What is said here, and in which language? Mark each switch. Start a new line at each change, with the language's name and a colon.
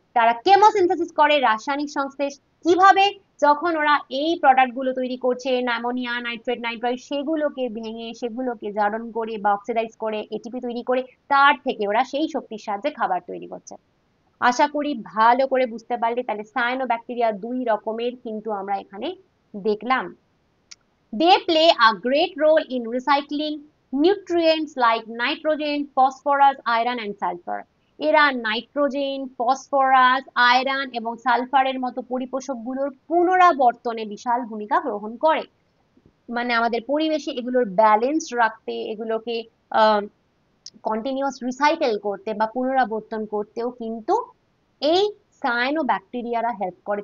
Bangla: তারা কেমোসিনথেসিস করে, রাসায়নিক সংশ্লেষ। কিভাবে? যখন ওরা এই প্রোডাক্ট গুলো তৈরি করছে, অ্যামোনিয়া, নাইট্রেট, নাইট্রাইট, সেগুলোকে ভেঙে, সেগুলোকে জারণ করে বা অক্সিডাইজ করে এটিপি তৈরি করে, তার থেকে ওরা সেই শক্তির সাহায্যে খাবার তৈরি করছে। আশা করি ভালো করে বুঝতে পারলে। তাহলে সায়ানোব্যাকটেরিয়া দুই রকমের কিন্তু আমরা এখানে দেখলাম।
English: They play a great role in recycling nutrients like nitrogen, phosphorus, iron and sulfur.
Bangla: এরা নাইট্রোজেন, ফসফরাস, আয়রন এবং সালফারের মতো পরিপোষকগুলোর পুনরাবর্তনে বিশাল ভূমিকা গ্রহণ করে। মানে আমাদের পরিবেশে এগুলোর ব্যালেন্স রাখতে, এগুলোকে কন্টিনিউয়াস রিসাইকেল করতে বা পুনরাবর্তন করতেও কিন্তু এই সায়ানোব্যাকটেরিয়ারা হেল্প করে।